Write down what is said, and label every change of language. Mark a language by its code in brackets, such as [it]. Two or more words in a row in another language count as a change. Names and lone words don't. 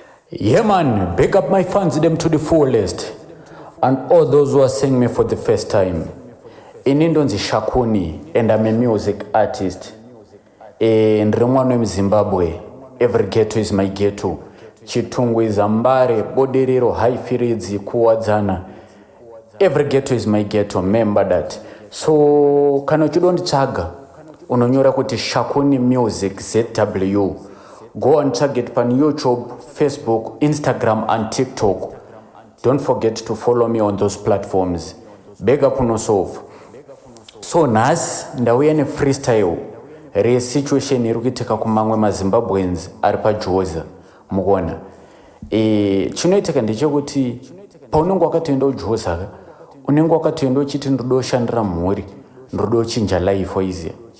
[en] Yeah, man, big up my fans, them to the fullest. And all those who are seeing me for the first time. [sn] Ini ndonzi Shakuni, [en] and I'm a music artist. [sn] Eh, ndiri mwana wemuZimbabwe. [en] Every ghetto is my ghetto. Chitungu is Ambare, Bodiriro, High Fields, Kuwadzana. Every ghetto is my ghetto, remember that. [sn] So, kana uchida kunditsvaga, unonyora kuti Shakuni Music Z W. [en] Go and check it on YouTube, Facebook, Instagram, and TikTok. Don't forget to follow me on those platforms. Big up on yourself. [sn] So, nhasi ndauya ne freestyle re situation iri kuitika kumamwe maZimbabweans ari paJoza. Mukuona? E, chinoitika ndechekuti paunenge wakatoenda kuJoza, unenge wakatoenda uchiti, "Ndoda kushandira mhuri, ndoda kuchinja life," waiziya.